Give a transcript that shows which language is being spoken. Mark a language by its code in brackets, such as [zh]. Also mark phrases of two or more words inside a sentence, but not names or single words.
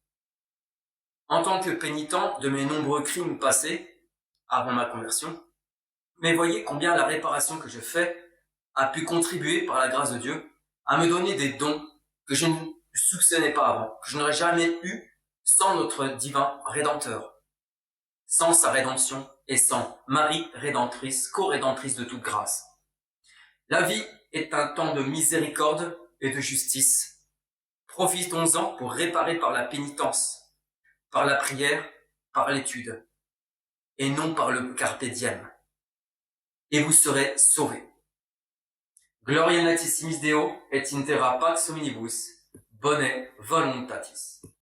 [fr] En tant que pénitent de mes nombreux crimes passés, avant ma conversion, mais voyez combien la réparation que je fais a pu contribuer par la grâce de Dieu à me donner des dons que je ne soupçonnais pas avant, que je n'aurais jamais eu sans notre divin Rédempteur, sans sa rédemption et sans Marie rédemptrice, co-rédemptrice de toute grâce. La vie est un temps de miséricorde et de justice. Profitons-en pour réparer par la pénitence, par la prière, par l'étude, et non par le [la] carpe diem. [fr] Et vous serez sauvés. [la] Gloria natissimis Deo et in terra pax hominibus, bone voluntatis.